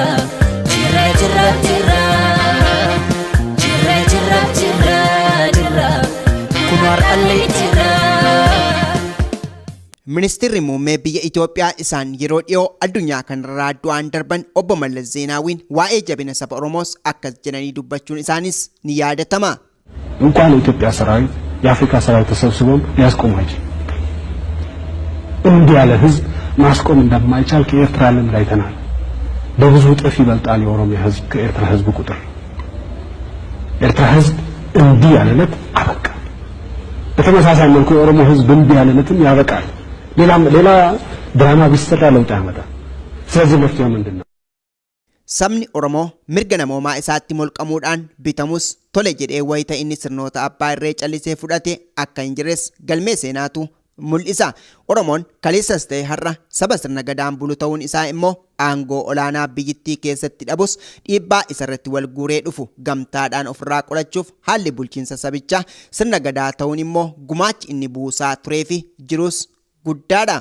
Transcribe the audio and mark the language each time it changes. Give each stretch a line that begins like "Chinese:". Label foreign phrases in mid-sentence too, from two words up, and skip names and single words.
Oromo: Jirra jirra jirra jirra jirra jirra kunuar allee jirra. Ministeerri muummee biyya Itoophiyaa isaan yeroo dhiyoo addunyaa kanarraa du'aan darban obbo Mallas Zeenaawiin waa'ee jabina saba Oromoos akkas jedhanii dubbachuun isaanis ni yaadatama.
Amharic: እንኳን የኢትዮጵያ ሰራዊት የአፍሪካ ሰራዊት ተሰብስቦም ሊያስቆማች እንዲህ ያለ ህዝብ ማስቆም እንደማይቻል ከኤርትራ ልምድ አይተናል። በብዙ እጥፍ ይበልጣል የኦሮሚያ ህዝብ ከኤርትራ ህዝብ ቁጥር። ኤርትራ ህዝብ እንዲህ ያለለት አበቃ። በተመሳሳይ መልኩ የኦሮሞ ህዝብ እንዲህ ያለለትም ያበቃል። ሌላ ድራማ ቢሰራ ለውጥ ያመጣል። ስለዚህ መፍትሄው ምንድነው?
Oromo: Sabni Oromoo mirga namoomaa isaatti molqamuudhaan bitamus tole jedhee wayita inni sirnoota abbaa irree callisee fudhate akka hin jirres galmee seenaatu mul'isa. Oromoon kaleessas ta'e har'a saba sirna gadaan bulu ta'uun isaa immoo aangoo olaanaa biyyittii keessatti dhabus dhiibbaa isarratti wal guuree dhufu gamtaadhaan ofirraa qolachuuf haalli bulchiinsa sabichaa sirna gadaa ta'uun immoo gumaachi inni buusaa turee fi jirus guddaadha.